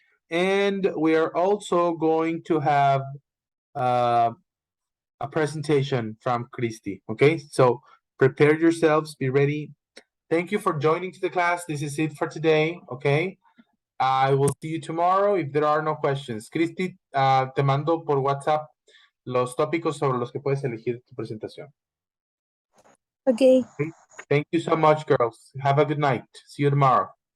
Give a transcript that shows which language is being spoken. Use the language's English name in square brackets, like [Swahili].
[English] And we are also going to have a presentation from Christy. Okay, so prepare yourselves, be ready. Thank you for joining to the class. This is it for today. Okay, I will see you tomorrow if there are no questions. [Spanish] Christy, te mando por WhatsApp los tópicos sobre los que puedes elegir tu presentación. [English] okay. Okay? Thank you so much, girls. Have a good night. See you tomorrow.